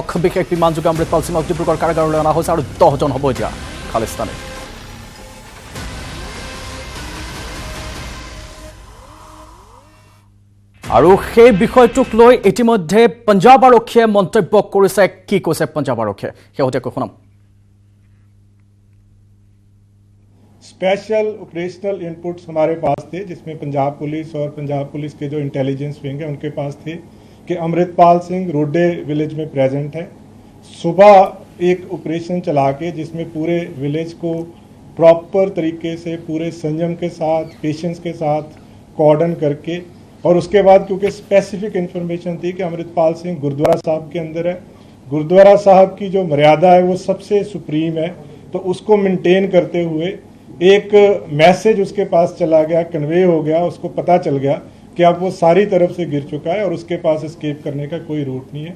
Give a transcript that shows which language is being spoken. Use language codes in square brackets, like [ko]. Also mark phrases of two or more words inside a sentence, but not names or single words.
[as] বিশেষ বিমানযোগে অমৃতপাল সিঙক ডিব্ৰুগড় কাৰাগাৰলৈ অনা হৈছে আৰু 10জন হ'ব এতিয়া খালিস্তানী। আৰু সেই বিষয়টোক লৈ ইতিমধ্যে পঞ্জাৱ আৰক্ষীয়ে মন্তব্য কৰিছে। কি কৈছে পঞ্জাৱ আৰক্ষীয়ে শেহতীয়াকৈ শুনাম। [en] special operational inputs [hi] हमारे पास थे, जिसमें पंजाब पुलिस और पंजाब पुलिस के जो [en] intelligence wing [hi] है उनके पास थे कि अमृतपाल सिंह रोडे विलेज में प्रेजेंट है। सुबह एक ऑपरेशन चला के जिसमें पूरे विलेज को प्रॉपर तरीके से पूरे संयम के साथ, पेशेंस के साथ कॉर्डन करके, और उसके बाद क्योंकि [en] specific information [hi] थी कि अमृतपाल सिंह गुरुद्वारा साहब के अंदर है, गुरुद्वारा साहब की जो मर्यादा है वो सबसे सुप्रीम है, तो उसको मेंटेन करते हुए एक मैसेज उसके पास चला गया, कन्वे हो गया, उसको पता चल गया कि अब वो सारी तरफ से गिर चुका है और उसके पास एस्केप करने का कोई रूट नहीं है।